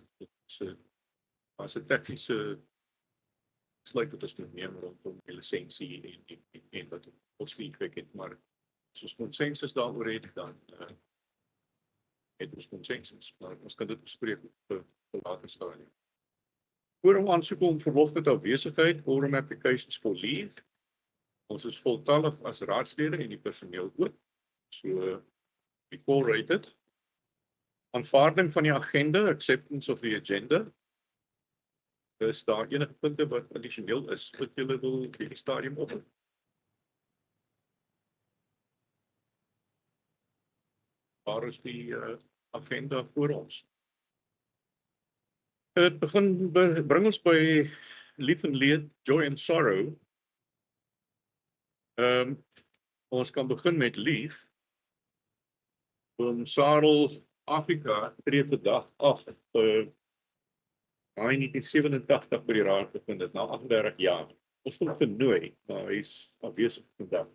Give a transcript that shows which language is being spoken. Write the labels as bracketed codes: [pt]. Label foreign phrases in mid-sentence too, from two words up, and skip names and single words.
[af] As 'n tegniese besluit wat ons moet neem rondom die lisensie en wat ons feedback het, maar as ons konsensus daaroor het, dan het ons konsensus, maar ons kan dit bespreek op later stadium. Quorum aansoek om verlof met afwesigheid, [en] quorum applications for leave. [af] Ons is voltallig as raadslede en die personeel ook. [en] So, we call rated. [af] Aanvaarding van die agenda, [en] acceptance of the agenda. [af] Is daar enige punte wat addisioneel is, wat julle wil in die stadium op? Waar is die agenda voor ons? Het bring ons by lief en leed, [en] joy and sorrow. [af] Ons kan begin met lief. Sarel Afrika tree vandag af in 1987 by die raad bevind het, na 38 jaar. Ons het hom genooi, maar hy is afwesig vandag.